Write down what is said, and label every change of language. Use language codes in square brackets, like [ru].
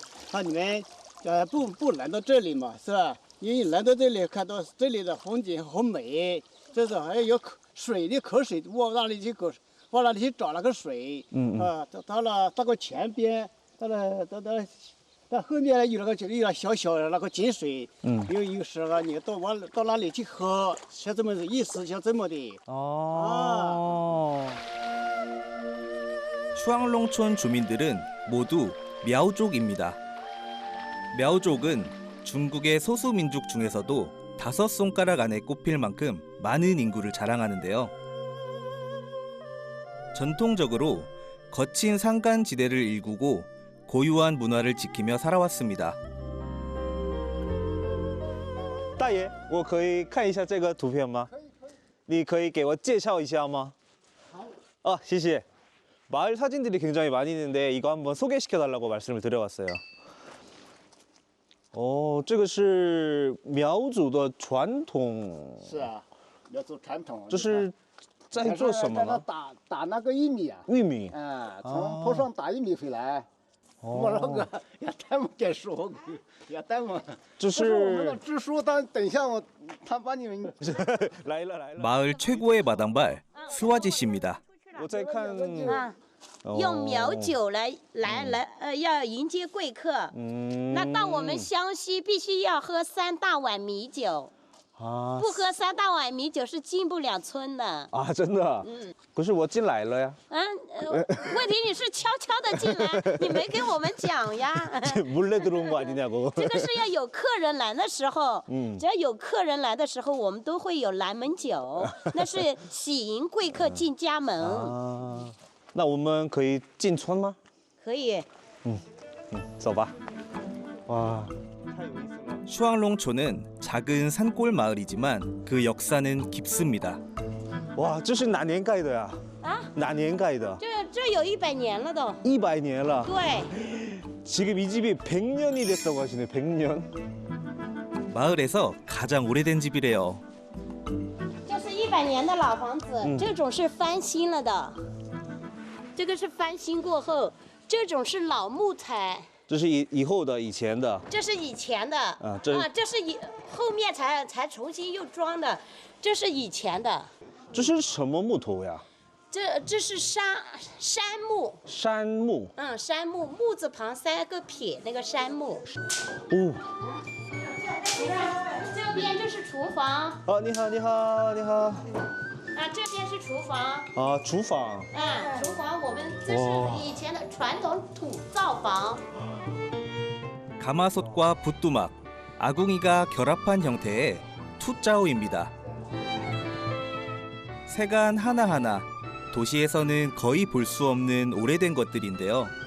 [zh] 它你们不来到这里嘛，是吧？因为来到这里看到这里的风景很美，这是还有水的口水往那里去往那里去找那个水，到了这个前边，到后面有那个小小的那个井水，有时候你到那里去喝，像这么意思，像这么的。 [ko] 어. 슈앙롱촌 주민들은 모두 мя오족입니다. мя오족은 중국의 소수민족 중에서도 5손가락 안에 꼽힐 만큼 많은 인구를 자랑하는데요. 전통적으로 거친 산간지대를 일구고 고유한 문화를 지키며 살아왔습니다. [zh] 大爷，我可以看一下这个图片吗？你可以给我介绍一下吗？好。谢谢。 [ko] 마을 사진들이 굉장히 많이 있는데 이거 한번 소개시켜 달라고 말씀을 드려봤어요. [zh] 这个是苗族的传统，是啊，苗族传统。这是在做什么呢？打那个玉米啊。玉米。从坡上打玉米回来。我那个也带我给说，也带我。就是我们的支书，等一下他把你们。来了来了。 [ko] 마을 최고의 마당발 스와지 씨입니다. [zh] 我在看。用苗酒来要迎接贵客。那到我们湘西必须要喝3大碗米酒。不喝3大碗米酒是进不了村的。真的。可是我进来了呀。问题你是悄悄的进来，你没跟我们讲呀。 [ko] 몰래 들어온 거 아니냐고. [zh] 这个是要有客人来的时候，只要有客人来的时候，我们都会有拦门酒，那是喜迎贵客进家门。那我们可以进村吗？可以。走吧。哇，太有意思了。 [ko] 슈앙롱촌은 작은 산골 마을이지만 그 역사는 깊습니다. [zh] 哇，这是哪年盖的呀？哪年盖的？这有100年了都。 100年了。对。 [ko] 지금 이 집이 100년이 됐다고 하시네. 100년. 마을에서 가장 오래된 집이래요. [zh] 这是100年的老房子，这种是翻新了的。这个是翻新过后，这种是老木材。这是以后的以前的。这是以前的。这是后面才重新又装的，这是以前的。这是什么木头呀？这是杉木。杉木。杉木，木字旁3个撇，那个杉木。这边就是厨房。你好，你好，你好。这边是厨房。厨房。厨房我们这是以前的传统土灶房。 [ko] 가마솥과 붓두막, 아궁이가 결합한 형태의 투짜오입니다. 세간 하나하나 도시에서는 거의 볼 수 없는 오래된 것들인데요.